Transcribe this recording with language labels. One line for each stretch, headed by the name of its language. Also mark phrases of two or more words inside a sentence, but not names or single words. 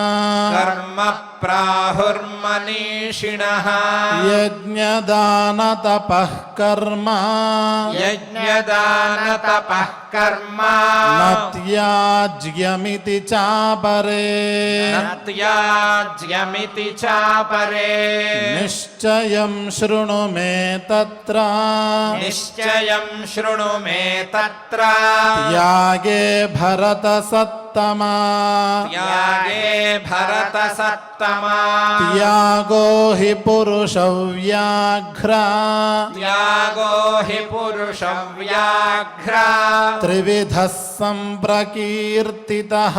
Sanskrit: యజ్ఞదాన తపః కర్మ నత్యాజ్యమితి చాపరే నిశ్చయం శృణు మే తత్ర త్యాగే భరత సత్య सत्तमा त्यागे भरतसत्तमा त्यागो हि पुरुषव्याघ्रा त्यागो हि पुरुषव्याघ्रा त्रिविधः सम्प्रकीर्तितः